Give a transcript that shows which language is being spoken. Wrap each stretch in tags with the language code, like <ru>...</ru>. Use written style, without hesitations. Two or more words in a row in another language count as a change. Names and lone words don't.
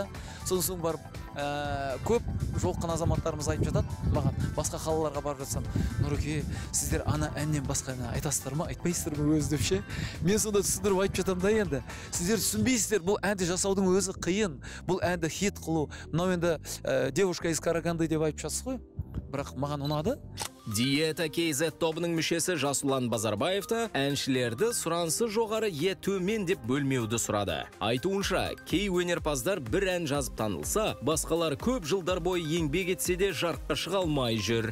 <kk>Сосын барып көп жолыққан азаматтарымыз айтып жатады маған, басқа қалаларға барып жатсам, Нұреке, сіздер ана әннен басқа айтасыздар ма, айтпайсыздар ма өзі деп ше. Мен сонда түсіндіріп айтып жатамын да енді. Сіздер түсінбейсіздер, бұл әнді жасаудың өзі қиын. Бұл әнді хит қылу. Мынау енді</kk> <ru>девушка из Караганды</ru> <kk>деп айтып жатсыз ғой. Бірақ маған ұнады. Диета KZ тобының мүшесі Жасұлан Базарбаевты әншілерді сұранысы жоғары е төмен деп бөлмеуді сұрады. Айтуынша, кей өнерпаздар бір ән жазып танылса, басқалар көп жылдар бойы еңбек етсе де жарыққа шыға алмай жүр.</kk>